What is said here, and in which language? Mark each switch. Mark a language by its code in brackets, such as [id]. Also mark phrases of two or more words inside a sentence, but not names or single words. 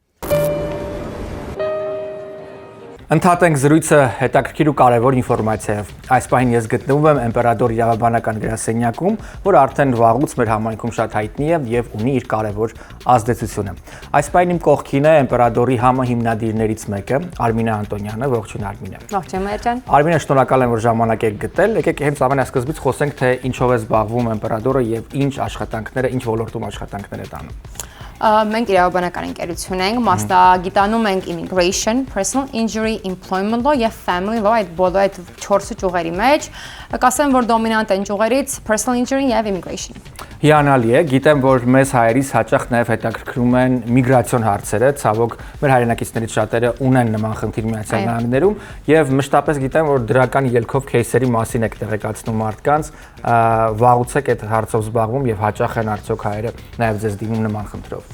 [hy] Ընդհատենք զրույցը հետաքրքիր ու կարևոր ինֆորմացիայով։ Այս պահին ես գտնվում եմ Իմպերատոր իրավաբանական գրասենյակում, որը արդեն վաղուց մեր համայնքում շատ հայտնի է եւ ունի իր կարևոր ազդեցությունը։ Այս պահին իմ կողքին է Իմպերատորի համահիմնադիրներից մեկը, Արմինե Անտոնյանը, ողջույն Արմինե։ Ողջույն Մերճան։ Արմինե, շնորհակալ եմ, որ ժամանակ եք գտել։ Եկեք հենց ամենասկզբից խոսենք, թե ինչով է զբաղվում Իմպերատորը եւ ինչ աշխատանքները, ինչ ոլորտում աշխատանքներ է տանում։ Մենք իրավաբանական ընկերություն ենք, մասնագիտանում ենք [en] immigration, personal injury, employment law [hy] եւ [en] family law, [hy] այդ բոլոր այդ 4 ճյուղերի մեջ, կասեմ, որ դոմինանտ են ճյուղերից [en] personal injury [hy] եւ immigration։ Հիանալի է, գիտեմ, որ մեզ հայերից հաճախ նաև հետաքրքրում են միգրացիոն հարցերը, ցավոք մեր հայրենակիցներից շատերը ունեն նման խնդիր Միացյալ Նահանգներում եւ մշտապես գիտեմ, որ դրական ելքով кейսերի մասին եք տեղեկացնում մարդկանց, վաղուց եք այդ հարցով զբաղվում եւ հաճախ են արդյոք հայերը նաև ձեզ դիմում նման խնդրով։